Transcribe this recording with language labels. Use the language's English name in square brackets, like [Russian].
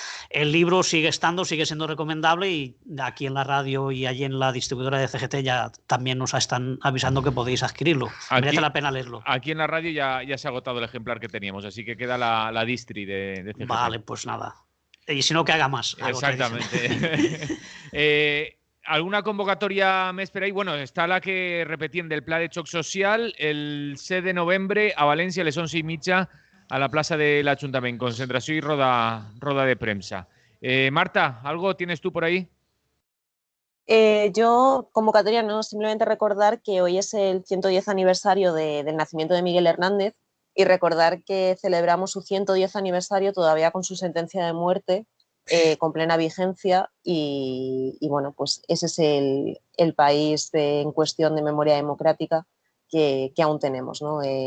[Spanish] El libro sigue siendo recomendable y aquí en la radio y allí en la distribuidora de CGT ya también nos están avisando que podéis adquirirlo. Merece la pena leerlo. Aquí en la radio ya se ha agotado el ejemplar que teníamos, así que queda la distri de CGT. Vale, pues nada. Y si no, que haga más. Exactamente. ¿Alguna convocatoria me esperáis? Bueno, está la que repetían del [Catalan] Pla de Xoc Social el 6 de novembre a València a les 11:30 a la plaça de l'Ajuntament. Concentració i roda de premsa. [Spanish] Marta, ¿algo tienes tú por ahí? Yo, convocatoria no, simplemente recordar que hoy es el 110 aniversario del nacimiento de Miguel Hernández y recordar que celebramos su 110 aniversario todavía con su sentencia de muerte con plena vigencia y bueno, pues ese es el país en cuestión de memoria democrática que aún tenemos, ¿no?